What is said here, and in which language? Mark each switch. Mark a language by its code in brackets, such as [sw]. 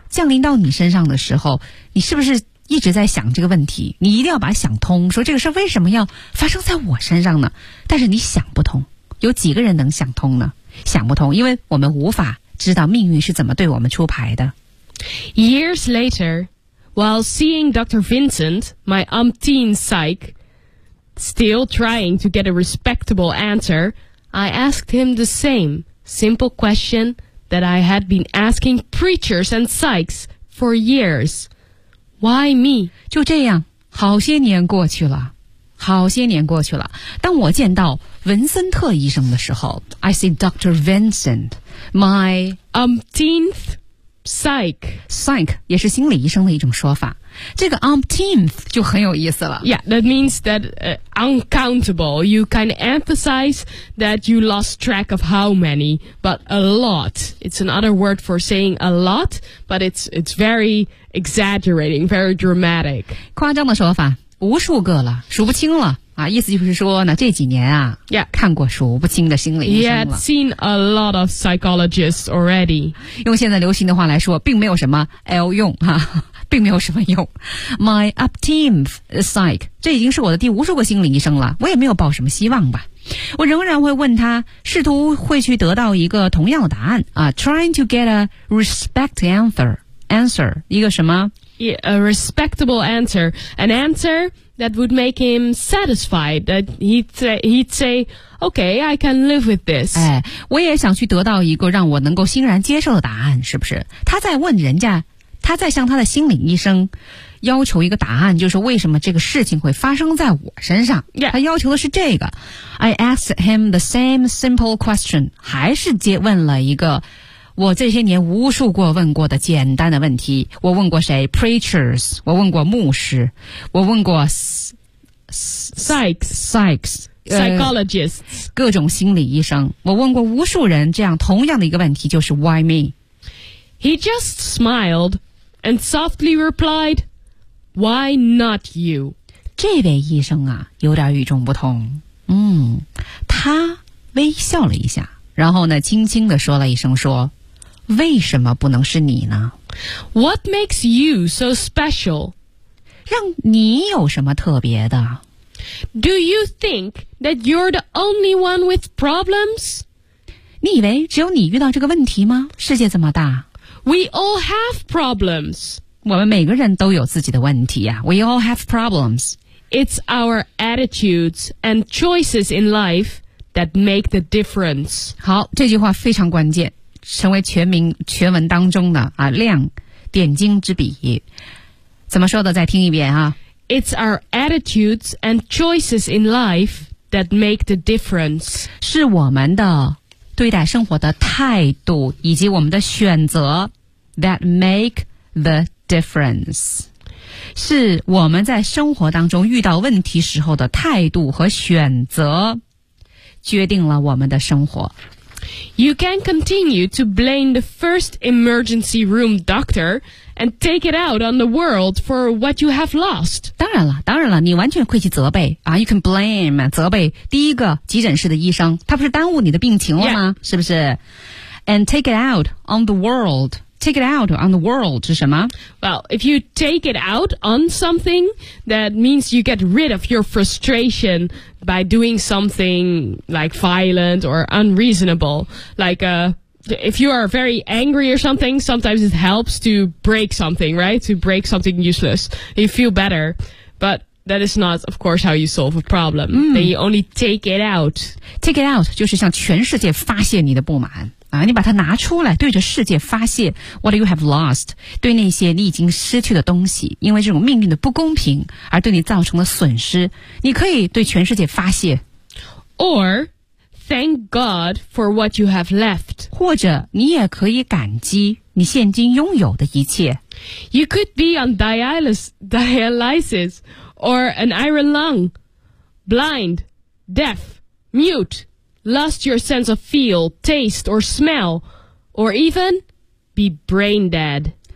[zh] 降临到你身上的时候，你是不是一直在想这个问题？你一定要把它想通，说这个事为什么要发生在我身上呢？但是你想不通，有几个人能想通呢？想不通，因为我们无法知道命运是怎么对我们出牌的。 [en] Years later,While seeing Dr. Vincent, my umpteen psych, still trying to get a respectable answer, I asked him the same simple question that I had been asking preachers and psychs for years. Why me? [zh] 就这样，好些年过去了，好些年过去了。当我见到文森特医生的时候 [en] I see Dr. Vincent, my umpteenth Psych [zh] 也是心理医生的一种说法，这个 umpteenth 就很有意思了。 [en] Yeah, that means that uncountable. You kind of emphasize that you lost track of how many, but a lot. It's another word for saying a lot, but it's very exaggerating, very dramatic. [zh] 夸张的说法，无数个了，数不清了。啊，意思就是说呢，这几年啊，Yeah，看过数不清的心理医生了。 [en] Yeah， seen a lot of psychologists already。 [zh] 用现在流行的话来说，并没有什么 L 用哈、啊，并没有什么用。 [en] My upteenth psych， [zh] 这已经是我的第无数个心理医生了，我也没有抱什么希望吧。我仍然会问他，试图会去得到一个同样的答案啊 ， [en] trying to get a respect answer， [zh] 一个什么？ [en] Yeah, a respectable answer. An answer that would make him satisfied. That he'd say, okay, I can live with this. [zh] 哎，我也想去得到一个让我能够欣然接受的答案，是不是？他在问人家，他在向他的心理医生要求一个答案，就是为什么这个事情会发生在我身上。 Yeah. 他要求的是这个。 [en] I asked him the same simple question. [zh] 还是接问了一个我这些年无数过问过的简单的问题，我问过谁 ？Preachers， 我问过牧师，我问过 [en] psychs， psychologists， [zh] 各种心理医生，我问过无数人这样同样的一个问题，就是 [en] Why me？ He just smiled and softly replied, "Why not you?" [zh] 这位医生啊有点与众不同。嗯，他微笑了一下，然后呢轻轻地说了一声，说为什么不能是你呢？ [en] What makes you so special? [zh] 让你有什么特别的？ [en] Do you think that you're the only one with problems? [zh] 你以为只有你遇到这个问题吗？世界这么大。 [en] We all have problems. [zh] 我们每个人都有自己的问题啊。 [en] We all have problems. It's our attitudes and choices in life that make the difference. [zh] 好，这句话非常关键，成为全文当中的啊亮点睛之笔。怎么说的？再听一遍啊。 [en] It's our attitudes and choices in life that make the difference. [zh] 是我们的对待生活的态度以及我们的选择 [en] that make the difference. [zh] 是我们在生活当中遇到问题时候的态度和选择决定了我们的生活。 [en] You can continue to blame the first emergency room doctor and take it out on the world for what you have lost. [zh] 当然了，当然了，你完全可以去责备啊。 [en] You can blame [zh] 责备第一个急诊室的医生，他不是耽误你的病情了吗？ Yeah. 是不是 [en] ？And take it out on the world. Take it out on the world [zh] 是什么 [en] ？Well, if you take it out on something, that means you get rid of your frustration. By doing something like violent or unreasonable, like if you are very angry or something, sometimes it helps to break something, right? To break something useless, you feel better. But that is not, of course, how you solve a problem.、 Mm. Then you only take it out. Take it out [zh] 就是向全世界发泄你的不满啊！你把它拿出来，对着世界发泄 [en] what you have lost， [zh] 对那些你已经失去的东西，因为这种命运的不公平而对你造成的损失，你可以对全世界发泄。 [en] Or thank God for what you have left， [zh] 或者你也可以感激你现今拥有的一切。 [en] You could be on dialysis or an iron lung， blind， deaf， mute。 Lost your sense of feel, taste, or smell, or even be brain dead.